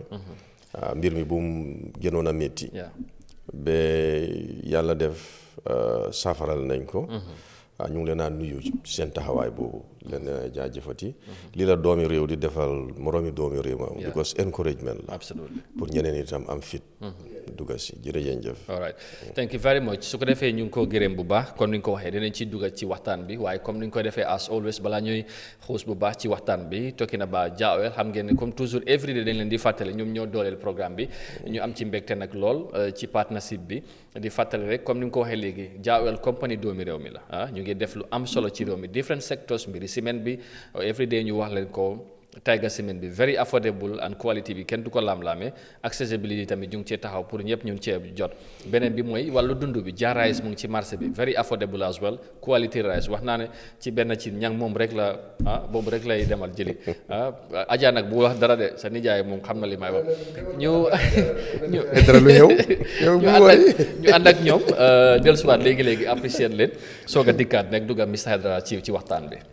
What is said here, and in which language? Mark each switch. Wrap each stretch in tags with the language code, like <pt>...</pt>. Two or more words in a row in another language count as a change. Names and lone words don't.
<wo>mbir mi bu mu gënoon a métti. ba yàlla def saafaral nañ ko. ñu ngi leen a nuyu seen taxawaay boobu leen jaajëfati lii la doomi réew di defal moroomi doomi réew ma</wo> <en>because encouragement</en> <wo>la pour ñeneen itam am fit dugga si jërëjëf.</wo> <en>all right thank you very much</en> <wo>su ko defee ñu ngi ko gërëm bu baax comme ni nga ko waxee dinañ ci dugga ci waxtaan bi waaye comme ni nga ko defee</wo> <en>as always</en> <wo>balaa ñuy xuus bu baax ci waxtaan bi</wo> <en>talking about</en> <wo>Jah Oil xam ngeen ne</wo> <fr>comme toujours</fr> <en>every day</en> <wo>dañ leen di fàttali ñoom ñoo dooleel programme bi ñu am ci mbégte nag lool ci partnership bi di fàttali rek comme ni nga ko waxee léegi Jah Oil company doomi réew mi la ñu ngi def lu am solo ci réew mi</wo> <en>different sectors</en> <wo>mbiri ciment bi</wo> <en>every day</en> <wo>ñu wax leen ko Tiger cement bi</wo> <en>very affordable and quality</en> <wo>bi kenn du ko laam-laamee accessibility tamit ñu ngi cee taxaw pour ñëpp ñun cee jot beneen bi mooy wàllu dund bi Jah rice mu ngi ci marché bi</wo> <en>very affordable as well quality rice</en> <wo>wax naa ne ci benn ci ñang moom rek la boobu rek lay demal jëli Adja nag bu wax dara de sa nijaay moom xam na li may wax ñu dara lu xew ñu ànd ak ñoom dellusiwaat léegi apprécier leen soog a dikkaat nekk dugg a Mr Haidara ci waxtaan bi.</wo>